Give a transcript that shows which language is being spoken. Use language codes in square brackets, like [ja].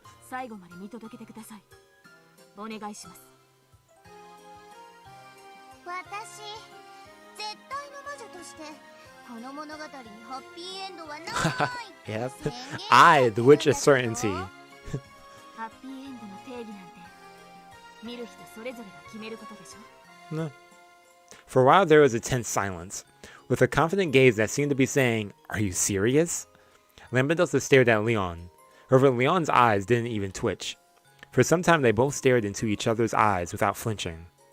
[ja] 最後まで見届けてください。お願いします。私、絶対の魔女としてこの物語にハッピーエンドはない。 [en] Yep. I, the witch of certainty. [ja] ハッピーエンドの定義なんて見る人それぞれが決めることでしょ。 [en] No. For a while there was a tense silence, with a confident gaze that seemed to be saying, "Are you serious?" Lampedusa stared at Leon. However, Leon's eyes didn't even twitch. For some time they both stared into each other's eyes without flinching.